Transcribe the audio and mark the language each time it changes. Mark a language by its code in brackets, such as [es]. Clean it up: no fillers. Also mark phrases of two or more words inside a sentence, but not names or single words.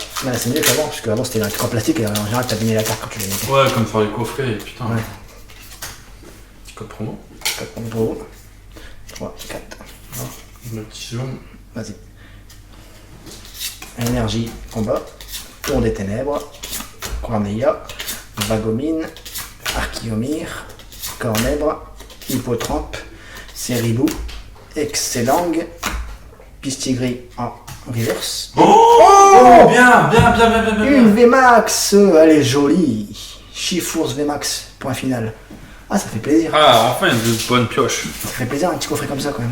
[fr] Bah, c'est mieux qu'avant, parce qu'avant c'était un truc en plastique et en général t'abîmais la carte quand tu les mettais. Ouais, comme sur les coffrets, putain. Ouais. Petit code promo. 4 pour vous. 3, 4. Le petit zoom. Vas-y. Énergie, combat. Tour des ténèbres. Corneilla. Vagomine. Archiomir. Cornèbre. Hippotrampe. Ceribou. Excellent. Pistigris en reverse. Oh, bien. Une VMAX. Elle est jolie. Chifours VMAX. Point final. Ah, ça fait plaisir. Ah, enfin une bonne pioche. Ça fait plaisir un petit coffret comme ça quand même.